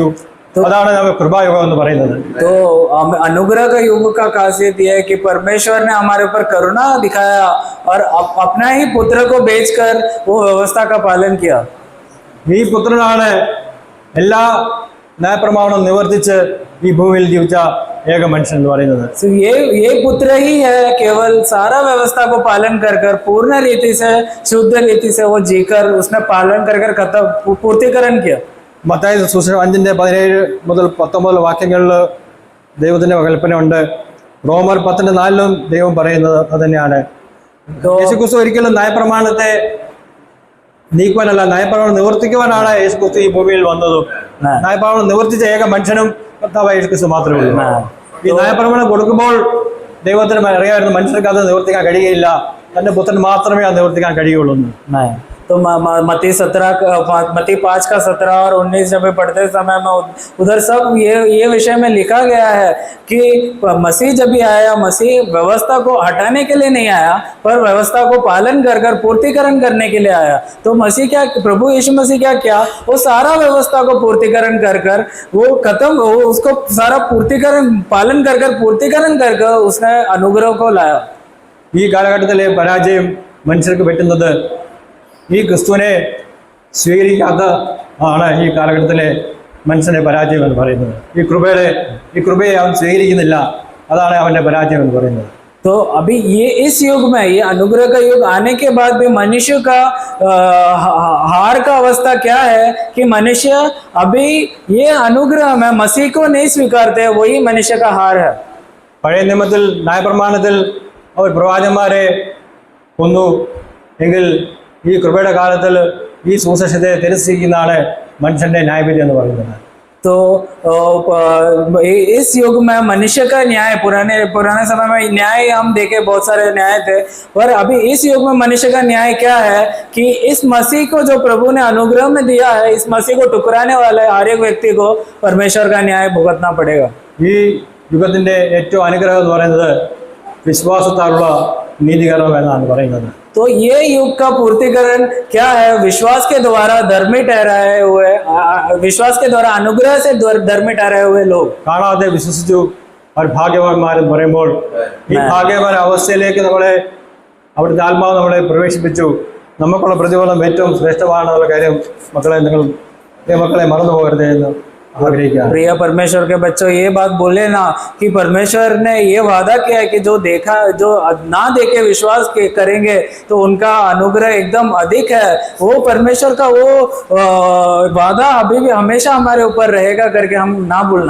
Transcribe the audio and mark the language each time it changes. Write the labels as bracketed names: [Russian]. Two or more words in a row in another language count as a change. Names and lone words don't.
[Malayalam] അതാണ് നമ്മൾ കൃപായുഗം എന്ന് പറയുന്നത്. [Hindi] तो अनुग्रह का युग का खासियत यह है कि परमेश्वर ने हमारे ऊपर करुणा दिखाया और अपना ही पुत्र को बेचकर वो व्यवस्था का पालन किया. [Malayalam] ഈ പുത്രനാണ് എല്ലാ ന്യായപ്രമാണം നിവർത്തിച്ച് ഈ ഭൂമിയിൽ ജീവിച്ച ഏക മനുഷ്യൻ എന്ന് പറയുന്നത്. [Hindi] So ये पुत्र ही है, केवल सारा व्यवस्था को पालन कर पूर्ण रीति से, शुद्ध रीति से वो जीकर उसने पालन कर खत्म पूर्तिकरण किया. [Malayalam] മത്തായി സുവിശേഷം 5:17 മുതൽ 19 വാക്യങ്ങളിൽ ദൈവത്തിന്റെ കൽപ്പനയുണ്ട്. റോമർ 10:4 ദൈവം പറയുന്നത് അത് തന്നെയാണ്. യേശുക്രിസ്തു ഒരിക്കലും ന്യായപ്രമാണത്തെ നീക്കുവാനല്ല, ന്യായപ്രമാണം നിവർത്തിക്കുവാനാണ് യേശുക്രിസ്തു ഈ ഭൂമിയിൽ വന്നതും ന്യായപ്രമാണം നിവർത്തിച്ച ഏക മനുഷ്യനും കർത്താവായ യേശു ക്രിസ്തു മാത്രമേ ഉള്ളൂ. ഈ ന്യായപ്രമാണം കൊടുക്കുമ്പോൾ ദൈവത്തിന് അറിയാമായിരുന്നു മനുഷ്യർക്ക് അത് നിവർത്തിക്കാൻ കഴിയുകയില്ല, തന്റെ പുത്രൻ മാത്രമേ അത് നിവർത്തിക്കാൻ കഴിയുള്ളൂ എന്ന്. [Hindi] नहीं तो मत्ती 5 का 17 और 19 जब पढ़ते समय में उधर सब ये विषय में लिखा गया है कि मसीह जब भी आया, मसीह व्यवस्था को हटाने के लिए नहीं आया पर व्यवस्था को पालन कर कर पूर्तिकरण करने के लिए आया। तो मसीह क्या, प्रभु यीशु मसीह क्या किया, वो सारा व्यवस्था को पूर्तिकरण कर कर वो खत्म, वो उसको सारा पूर्तिकरण पालन कर कर पूर्तिकरण कर कर उसने अनुग्रह को लाया। [Malayalam] ഈ കാലഘട്ടത്തിലെ പരാജയം മനുഷ്യർക്ക് പറ്റുന്നത് ഈ ക്രിസ്തുവിനെ സ്വീകരിക്കാത്ത ആണ് ഈ കാലഘട്ടത്തിലെ മനുഷ്യന്റെ പരാജയം എന്ന് പറയുന്നത്. ഈ കൃപയെ അവൻ സ്വീകരിക്കുന്നില്ല, അതാണ് അവന്റെ പരാജയം എന്ന് പറയുന്നത്. [Hindi] तो अभी ये इस युग में, ये अनुग्रह का युग आने के बाद भी मनुष्य का हार का अवस्था क्या है कि मनुष्य अभी ये अनुग्रह में मसीह को नहीं स्वीकारते, वही मनुष्य का हार है। [Malayalam] പഴയ നിയമത്തിൽ ന്യായപ്രമാണത്തിൽ അവർ പ്രവാചകന്മാരെ കൊന്നു എങ്കിൽ ഈ കൃപയുടെ കാലത്തിൽ ഈ സുവിശേഷത്തെ തിരസ്കരിക്കുന്നതാണ് മനുഷ്യന്റെ ന്യായവിധി എന്ന് പറയുന്നത്. [Hindi] तो इस युग में मनुष्य का न्याय, पुराने समय में न्याय हम देखे बहुत सारे न्याय थे, पर अभी इस युग में मनुष्य का न्याय क्या है कि इस मसीह को जो प्रभु ने अनुग्रह में दिया है, इस मसीह को ठुकराने वाले हर एक व्यक्ति को परमेश्वर का न्याय भुगतना पड़ेगा। [Malayalam] ഈ യുഗത്തിന്റെ ഏറ്റവും അനുഗ്രഹം എന്ന് പറയുന്നത് വിശ്വാസത്താലുള്ള നീതീകരണം എന്നാണ് പറയുന്നത്. [Hindi] तो ये युग का पूर्तिकरण क्या है, विश्वास के द्वारा धर्मी ठहराए हुए, विश्वास के द्वारा अनुग्रह से धर्मी ठहराए हुए लोग. [Malayalam] കാണാതെ വിശ്വസിച്ചു അവർ ഭാഗ്യവാന്മാരെന്ന് പറയുമ്പോൾ ഈ ഭാഗ്യവാൻ അവസ്ഥയിലേക്ക് നമ്മളെ അവിടുത്തെ ആത്മാവ് നമ്മളെ പ്രവേശിപ്പിച്ചു. നമുക്കുള്ള പ്രതിഫലം ഏറ്റവും ശ്രേഷ്ഠമാണെന്നുള്ള കാര്യം മക്കളെ മറന്നു പോകരുത് എന്ന് आग्रह। [Hindi] प्रिय परमेश्वर के बच्चों, ये बात बोले ना कि परमेश्वर ने ये वादा किया है कि जो ना देखे विश्वास करेंगे तो उनका अनुग्रह एकदम अधिक है। वो परमेश्वर का वो वादा अभी भी हमेशा हमारे ऊपर रहेगा करके हम ना भूलना।